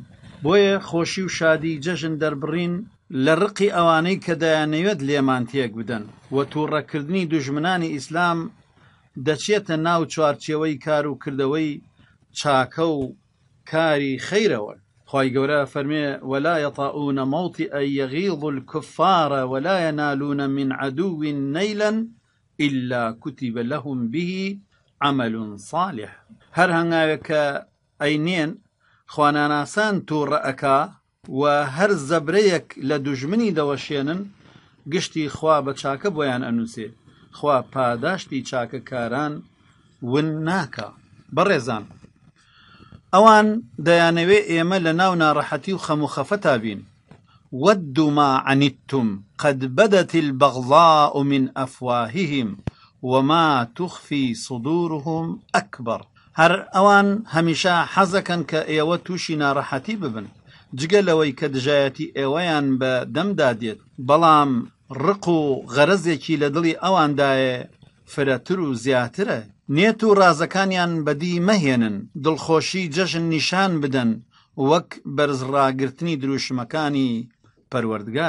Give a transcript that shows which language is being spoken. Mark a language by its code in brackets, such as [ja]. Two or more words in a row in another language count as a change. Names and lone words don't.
[ckb] بۆیە خۆشی و شادی جەژن دەربڕین لە ڕقی ئەوانەی کە دەیانەوێت لێمان تێک بدەن و تووڕەکردنی دوژمنانی ئیسلام دەچێتە ناو چوارچێوەی کار و کردەوەی چاکە و کاری خەیرەوە. خوای گەورە فەرمێ [ar] ولا يطؤون موطئا يغيظ الكفار ولا ينالون من عدو نيلا إلا كتب لهم به عمل صالح. [ckb] هەر هەنگاوێک کە ئەینێن خواناناسان تووڕە ئەکا و هەر زەبرەیەک لە دوژمنی دەوەشێنن، گشتی خوا بە چاکە بۆیان ئەنووسێ. خوا پاداشتی چاکەکاران ون ناکا. بەڕێزان، ئەوان دەیانەوێ ئێمە لە ناو ناڕەحەتی و خەم و خەفەتا بین. [ar] وَدُّوا مَا عَنِتُّمْ قَدْ بَدَتِ الْبَغْضَاءُ مِنْ أَفْوَاهِهِمْ وَمَا تُخْفِي صُدُورُهُمْ أَكْبَرُ. [ckb] هەر ئەوان هەمیشە حەزەکەن کە ئێوە تووشی ناڕەحەتی ببن، جگە لەوەی کە دژایەتی ئێوەیان بە دەمدا دێت، بەڵام ڕق و غەرەزێکی لە دڵی ئەواندایە فرەتر و زیاترە. نێت و ڕازەکانیان بەدی مەهێنن، دڵخۆشی جەژن نیشان بدەن وەک بەرزڕاگرتنی دروشمەکانی پەروەردگار.